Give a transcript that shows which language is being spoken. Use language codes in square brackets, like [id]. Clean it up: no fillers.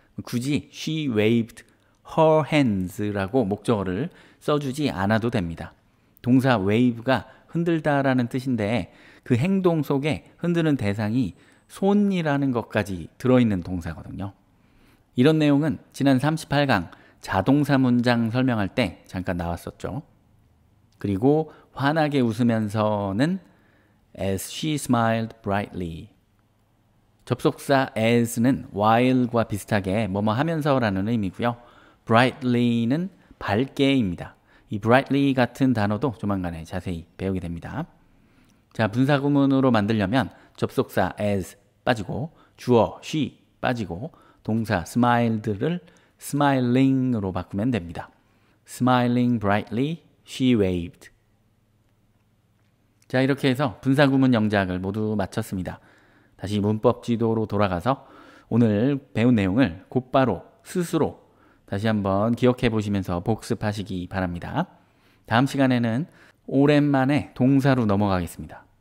[ko] 굳이 [en] she waved her hands [ko] 라고 목적어를 써주지 않아도 됩니다. 동사 wave가 흔들다 라는 뜻인데 그 행동 속에 흔드는 대상이 손이라는 것까지 들어있는 동사거든요. 이런 내용은 지난 38강 자동사 문장 설명할 때 잠깐 나왔었죠. 그리고 환하게 웃으면서는 [en] as she smiled brightly. [ko] 접속사 as는 while과 비슷하게 뭐뭐 하면서라는 의미고요. brightly는 밝게입니다. 이 brightly 같은 단어도 조만간에 자세히 배우게 됩니다. 자, 분사구문으로 만들려면 접속사 as 빠지고 주어 she 빠지고 동사 smiled를 smiling으로 바꾸면 됩니다. [en] Smiling brightly, she waved. [ko] 자, 이렇게 해서 분사구문 영작을 모두 마쳤습니다. 다시 문법 지도로 돌아가서 오늘 배운 내용을 곧바로 스스로 다시 한번 기억해 보시면서 복습하시기 바랍니다. 다음 시간에는 오랜만에 동사로 넘어가겠습니다.